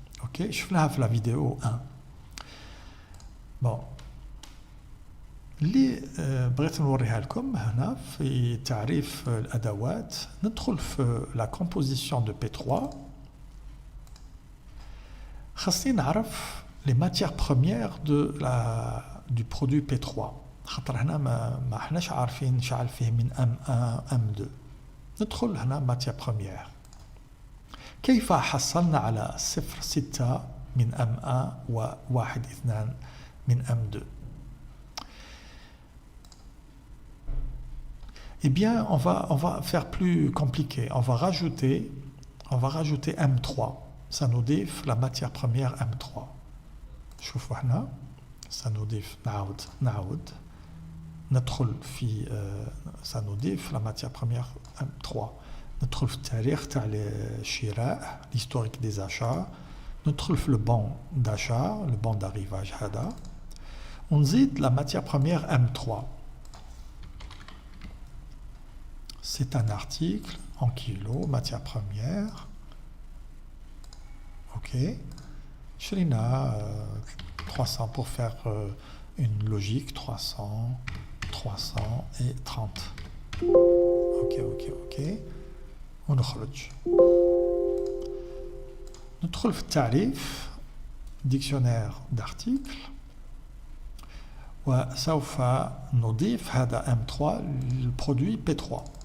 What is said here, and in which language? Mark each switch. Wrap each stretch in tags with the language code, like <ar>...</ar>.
<ar>اوكي شفناها في لا فيديو 1. بون اللي بغيت نوريها لكم هنا في تعريف الادوات. ندخل في</ar> <fr>لا كومبوزيسيون دو</fr> <ar>P3. خاصني نعرف</ar> <fr>les matières premières du produit P3.</fr> <ar>خاطر هنا ما حناش عارفين شحال فيه من M1 M2. ندخل هنا</ar> <fr>matière première.</fr> <ar>كيف حصلنا على 0.6 من M1 و 1.2 من M2؟</ar> <fr>Eh bien, on va faire plus compliqué. On va rajouter M3. Ça nous dit la matière première M3.</fr> <ar>شوفوا هنا سنضيف نعود ندخل في سنضيف</ar> <fr>la matière première M3.</fr> <ar>ندخل في التاريخ تاع الشراء</ar> <fr>l'historique des achats.</fr> <ar>ندخل في</ar> <fr>le bon d'achat, le bon d'arrivage</fr> <ar>هذا ونزيد</ar> <fr>la matière première M3. C'est un article en kilos, matière première. Ok.</fr> <ar>شرينا</ar> <fr>300 pour faire une logique 300 et 30. Ok.</fr> <ar>ونخرج ندخل في التعريف</ar> <fr>dictionnaire d'articles</fr> <ar>وسوف نضيف هذا M3 للبرودوي P3.</ar>